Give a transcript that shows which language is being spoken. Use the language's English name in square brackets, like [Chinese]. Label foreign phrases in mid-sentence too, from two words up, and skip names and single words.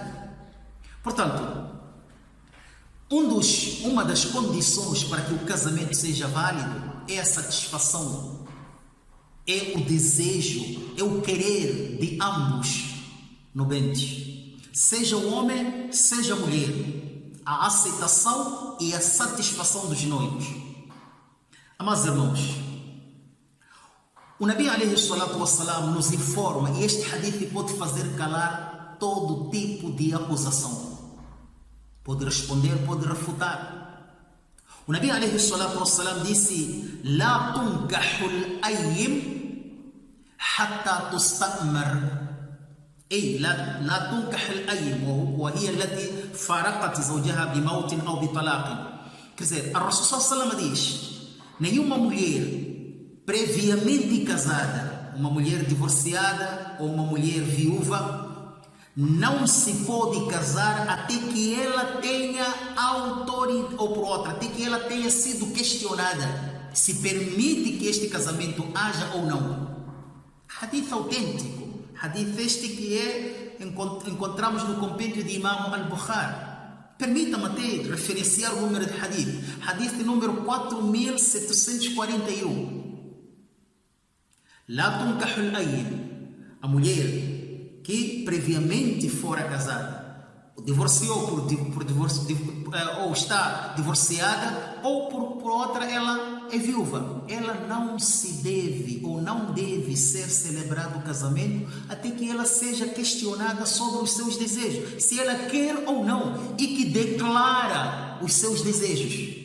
[Portuguese] Portanto, uma das condições para que o casamento seja válido é a satisfação, é o desejo, é o querer de ambos nobentes, seja o homem, seja a mulher, a aceitação e a satisfação dos noivos. Amados irmãos, o [Arabic] نبي عليه الصلاة والسلام [Portuguese] nos informa, e este hadith pode fazer calar todo tipo de acusação. Pode responder, pode refutar. O [Arabic] نبي عليه الصلاة والسلام [Portuguese] disse: [Arabic] لا تنكح الأيم حتى تستأمر. Ei, لا تنكح الأيم, وهي التي فارقت زوجها بموت أو بطلاق. [Portuguese] Quer dizer, a [Arabic] رسول صلى الله عليه وسلم [Portuguese] diz: nenhuma mulher previamente casada, uma mulher divorciada ou uma mulher viúva, não se pode casar até que ela tenha autoridade, ou por outra, até que ela tenha sido questionada se permite que este casamento haja ou não. Hadith autêntico, hadith este que encontramos no compêndio de Imam al-Bukhari. Permita-me até referenciar o número de hadith. Hadith número 4741. [Arabic] لا تنكح الأيم, [Portuguese] a mulher que previamente fora casada, divorciou ou está divorciada, ou por outra ela é viúva, ela não se deve ou não deve ser celebrado o casamento até que ela seja questionada sobre os seus desejos, se ela quer ou não, e que declara os seus desejos.